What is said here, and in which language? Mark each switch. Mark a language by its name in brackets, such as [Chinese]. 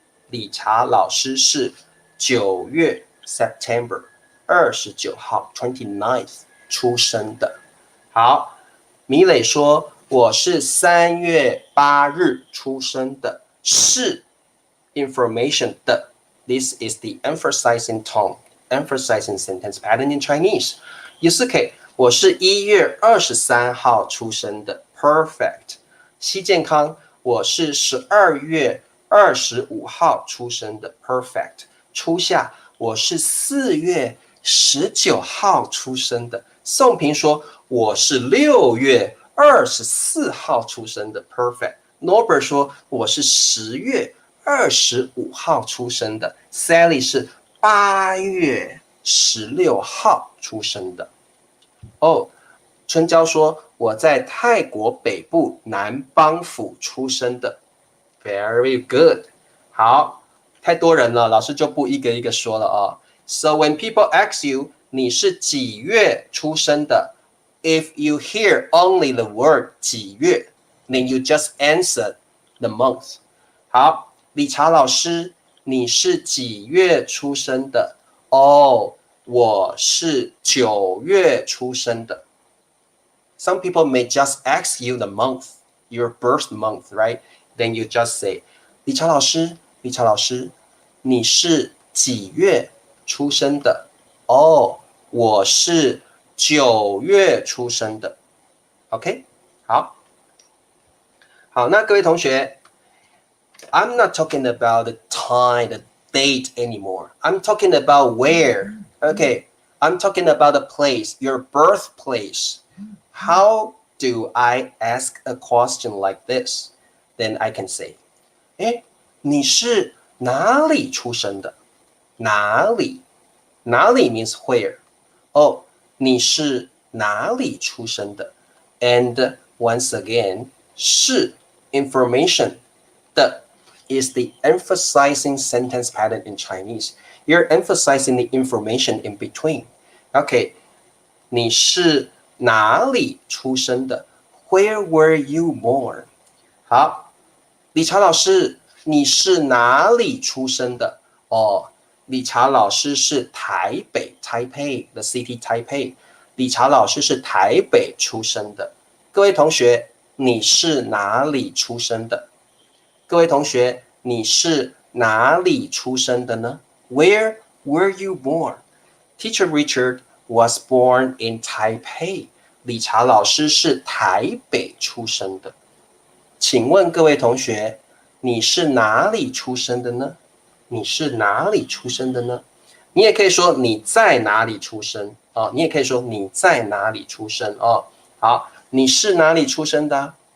[Chinese] 理查老师是9月 [English] September [Chinese] 29号 29th 出生的。好，米磊说我是3月8日出生的，是 information 的。 [English] This is the emphasizing tone, emphasizing sentence pattern in Chinese. [Chinese] 也是可以，我是1月23号出生的 ，perfect。西健康，我是12月25号出生的 ，perfect。初夏，我是4月19号出生的。宋平说，我是6月24号出生的 ，perfect。 Norbert 说，我是10月25号出生的。 Sally 是8月16号出生的。哦，春娇说，我在泰国北部南邦府出生的。 [English] Very good。 [Chinese] 好，太多人了，老师就不一个一个说了啊。 [English] So when people ask you [Chinese] 你是几月出生的 [English] ，if you hear only the word 几月 ，then you just answer the month。 [Chinese] 好，理查老师，你是几月出生的？哦，我是9月出生的。 [English] Some people may just ask you the month, your birth month, right? Then you just say, [Chinese] 理查老师，理查老师，你是几月出生的？哦，我是9月出生的。 OK， 好，好，那各位同学 [English] ，I'm not talking about the time, the date anymore. I'm talking about where. Okay, I'm talking about the place, your birthplace. How do I ask a question like this? Then I can say, [Chinese] 哎，你是哪里出生的？哪里？ [English] 哪里 means where? [Chinese] 哦，你是哪里出生的 [English] ？And once again, 是 information 的 is the emphasizing sentence pattern in Chinese. You're emphasizing the information in between. Okay, [Chinese] 你是哪里出生的 [English] ？Where were you born? [Chinese] 好，理查老师，你是哪里出生的？哦，理查老师是台北 [English] Taipei the city Taipei。 [Chinese] 理查老师是台北出生的。各位同学，你是哪里出生的？各位同学，你是哪里出生的呢 ？ [English] Where were you born? Teacher Richard was born in Taipei. [Chinese] 理查老师是台北出生的。请问各位同学，你是哪里出生的呢？你是哪里出生的呢？你也可以说你在哪里出生啊？你也可以说你在哪里出生哦。好，你是哪里出生的？